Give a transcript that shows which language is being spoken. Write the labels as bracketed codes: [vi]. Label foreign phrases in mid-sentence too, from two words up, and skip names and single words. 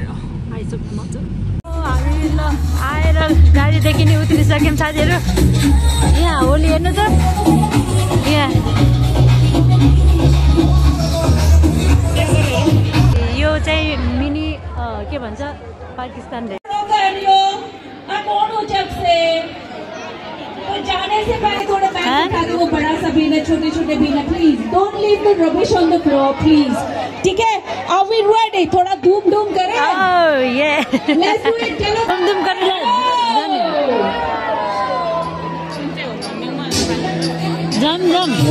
[ne] आइसक्नु मजा। हामी ल आएर गाडीदेखि नि उत्रिसक्यौँ साथीहरू। यहाँ होली हेर्नु त यहाँ यो चाहिँ मिनी के भन्छ पाकिस्तान [hi] जाने से पहले थोड़ा बैग उठा दो। वो बड़ा सा बीन है, छोटे छोटे बीन है। [en] please don't leave the rubbish on the floor please. [hi] ठीक है [en] are we ready? [hi] थोड़ा धूम धूम करें। ये [en] let's do it. चलो [hi] धूम धूम करें। जम जम